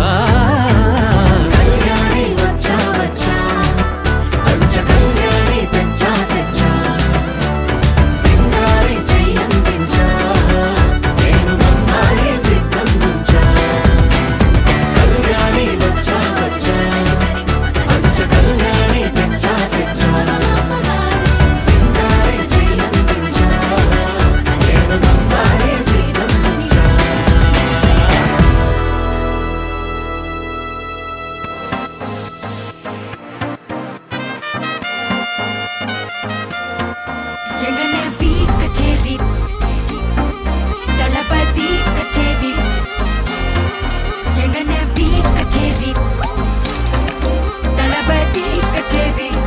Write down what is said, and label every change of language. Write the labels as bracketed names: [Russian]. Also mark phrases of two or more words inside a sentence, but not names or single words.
[Telugu] కళ్యాణి వచ్చా వచ్చా పంచ కళ్యాణి తెచ్చా తెచ్చా సింగారి చెయ్యందించా ఏడు గమ్మారి సిద్ధం ఉంచా కళ్యాణి వచ్చా వచ్చా పంచ కళ్యాణి తెచ్చా తెచ్చా సింగారి చెయ్యందించా ఏడు గమ్మారి సిద్ధం ఉంచా [Tamil] எங்கனே பீ கச்சேரி தளபதி கச்சேரி எங்கனே பீ கச்சேரி தளபதி கச்சேரி